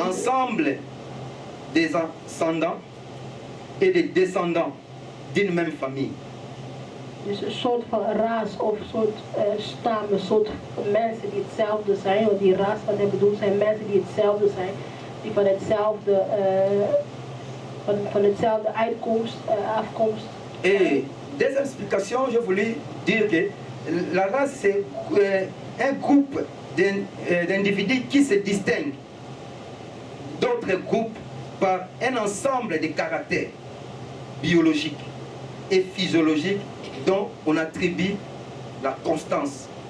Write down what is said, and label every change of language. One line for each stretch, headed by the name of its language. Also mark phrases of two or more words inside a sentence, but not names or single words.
French: ensemble des ascendants et des descendants d'une même famille.
Dutch: dus een soort van ras of soort stam, een soort mensen die hetzelfde zijn. Want die ras, wat ik bedoel, zijn mensen die hetzelfde zijn. Die van hetzelfde, van hetzelfde afkomst.
French: Et deuxième explication, je voulais dire que la race, c'est un groupe d'individus qui se distinguent d'autres groupes par un ensemble de caractères biologiques et physiologiques dont on attribue la constance.